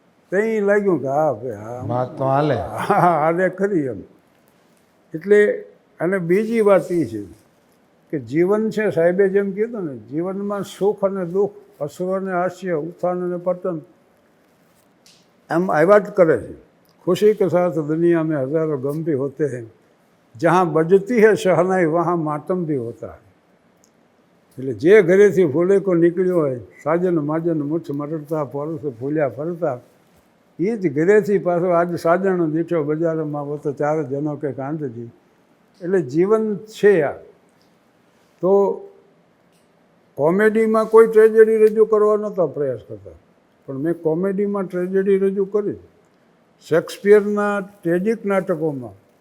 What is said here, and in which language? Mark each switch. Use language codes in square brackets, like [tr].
[gu] ત્યાં લાગ્યું કે હા ભાઈ હા વાત તો હાલે. હા હાલે ખરી એમ. એટલે અને બીજી વાત એ છે કે જીવન છે, સાહેબે જેમ કીધું ને, જીવનમાં સુખ અને દુઃખ, અશ્રુ અને હાસ્ય, ઉત્થાન અને પતન એમ આવ્યા જ કરે છે. [hi] खुशी के साथ दुनिया में हज़ारों गम भी होते हैं, जहाँ बजती है शहनाई वहाँ मातम भी होता है. [gu] એટલે જે ઘરેથી ફૂલે કો નીકળ્યો હોય, સાજન માજન મુઠ મરડતા પોરસે ફૂલ્યા ફરતા, એ જ ઘરેથી પાછો આજ સાજણ દીઠો બજારમાં હોતો ચાર જનો કે કાંતજી. એટલે જીવન છે આ. તો કોમેડીમાં કોઈ ટ્રેજેડી રજૂ કરવા નહોતા પ્રયાસ કરતા, પણ મેં કોમેડીમાં ટ્રેજેડી રજૂ કરી. શેક્સપિયરના ટ્રેજિક નાટકોમાં